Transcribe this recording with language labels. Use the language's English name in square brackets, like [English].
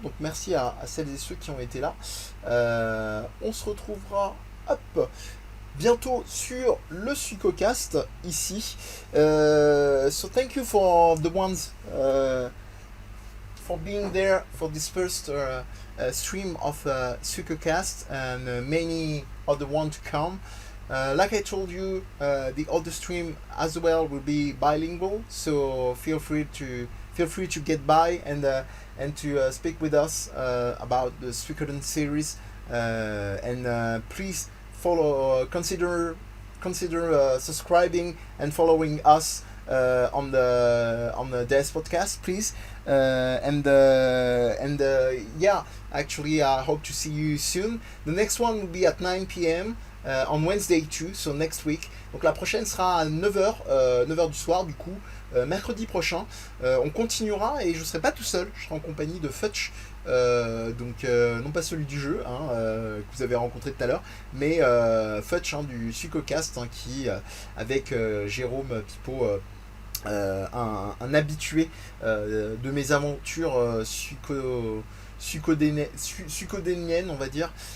[French] Donc merci à celles et ceux qui ont été là. On se retrouvera hop, bientôt sur le Suicocast ici. [English] So thank you for the ones for being there for this first stream of Suicocast, and many other ones to come. Like I told you, the other stream as well will be bilingual, so feel free to get by and to speak with us about the Suikoden series, and please follow, consider subscribing and following us on the DS podcast, please. Yeah, actually, I hope to see you soon. The next one will be at 9 p.m. On Wednesday too, so next week. [French] Donc la prochaine sera à 9h du soir du coup, mercredi prochain. On continuera et je ne serai pas tout seul, je serai en compagnie de Futch, donc non pas celui du jeu que vous avez rencontré tout à l'heure, mais Futch du Suicocast, qui avec Jérôme Pipo, un habitué de mes aventures suicodénienne, on va dire.